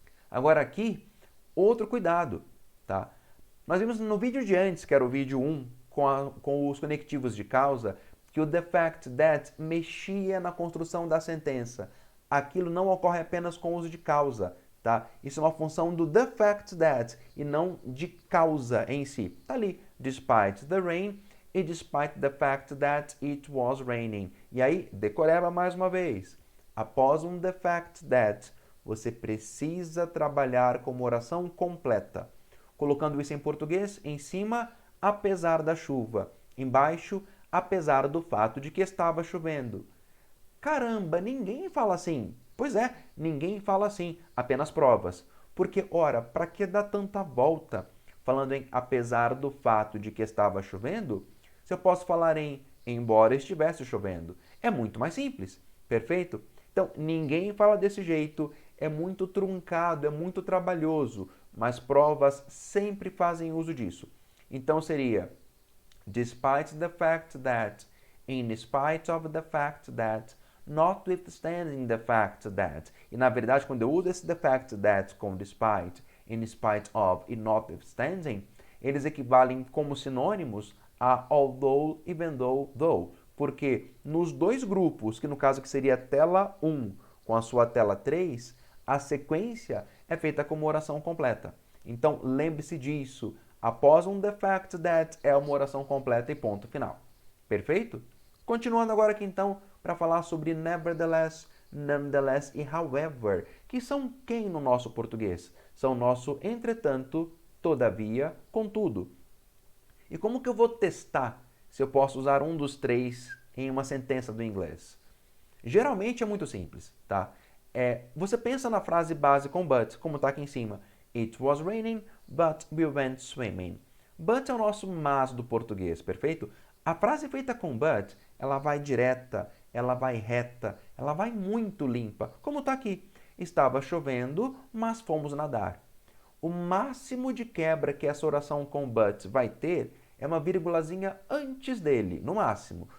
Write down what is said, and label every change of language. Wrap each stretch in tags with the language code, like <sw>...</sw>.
<pt>Agora aqui, outro cuidado, tá? Nós vimos no vídeo de antes, que era o vídeo 1, com os conectivos de causa, que o the fact that mexia na construção da sentença. Aquilo não ocorre apenas com o uso de causa, tá? Isso é uma função do the fact that e não de causa em si. Tá ali,</pt> <en>despite the rain, e despite the fact that it was raining.</en> <pt>E aí, decoreba mais uma vez. Após um the fact that, você precisa trabalhar como oração completa. Colocando isso em português, em cima, apesar da chuva. Embaixo, apesar do fato de que estava chovendo. Caramba, ninguém fala assim. Pois é, ninguém fala assim, apenas provas. Porque, ora, para que dar tanta volta? Falando em apesar do fato de que estava chovendo, se eu posso falar em embora estivesse chovendo. É muito mais simples, perfeito? Então, ninguém fala desse jeito, é muito truncado, é muito trabalhoso, mas provas sempre fazem uso disso. Então seria</pt> <en>despite the fact that, in spite of the fact that, notwithstanding the fact that.</en> <pt>E na verdade, quando eu uso esse the fact that com despite, in spite of e notwithstanding, eles equivalem como sinônimos a although, even though. Porque nos dois grupos, que no caso que seria a tela 1 com a sua tela 3, a sequência é feita como oração completa. Então, lembre-se disso. Após um the fact that é uma oração completa e ponto final. Perfeito? Continuando agora aqui então para falar sobre nevertheless, nonetheless e however, que são quem no nosso português? São nosso entretanto, todavia, contudo. E como que eu vou testar se eu posso usar um dos três em uma sentença do inglês? Geralmente é muito simples, tá? Você pensa na frase base com but, como está aqui em cima.</pt> <en>It was raining, but we went swimming.</en> <pt>But é o nosso mas do português, perfeito? A frase feita com but, ela vai direta, ela vai reta, ela vai muito limpa, como está aqui. Estava chovendo, mas fomos nadar. O máximo de quebra que essa oração com but vai ter é uma vírgulazinha antes dele, no máximo.</pt>